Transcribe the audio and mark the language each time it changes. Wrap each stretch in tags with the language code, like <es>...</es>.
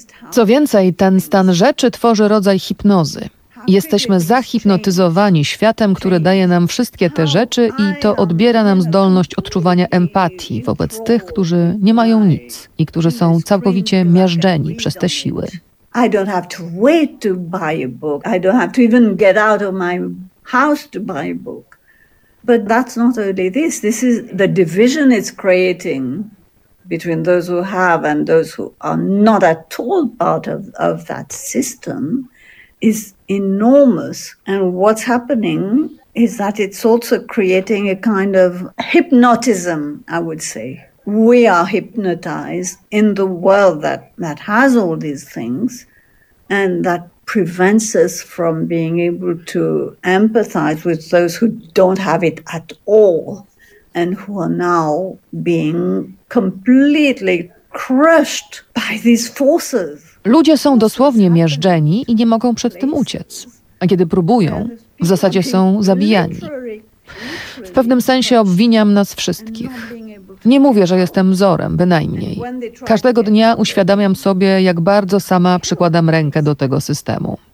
<pl>Co więcej, ten stan rzeczy tworzy rodzaj hipnozy. Jesteśmy zahipnotyzowani światem, który daje nam wszystkie te rzeczy i to odbiera nam zdolność odczuwania empatii wobec tych, którzy nie mają nic i którzy są całkowicie miażdżeni przez te siły.</pl> <en>I don't have to wait to buy a book. I don't have to even get out of my house to buy a book. But that's not only this. This is the division it's creating between those who have and those who are not at all part of that system. Is enormous, and what's happening is that it's also creating a kind of hypnotism, I would say. We are hypnotized in the world that has all these things, and that prevents us from being able to empathize with those who don't have it at all, and who are now being completely crushed by these forces.</en> <pl>Ludzie są dosłownie miażdżeni i nie mogą przed tym uciec. A kiedy próbują, w zasadzie są zabijani. W pewnym sensie obwiniam nas wszystkich. Nie mówię, że jestem wzorem, bynajmniej. Każdego dnia uświadamiam sobie, jak bardzo sama przykładam rękę do tego systemu.</pl>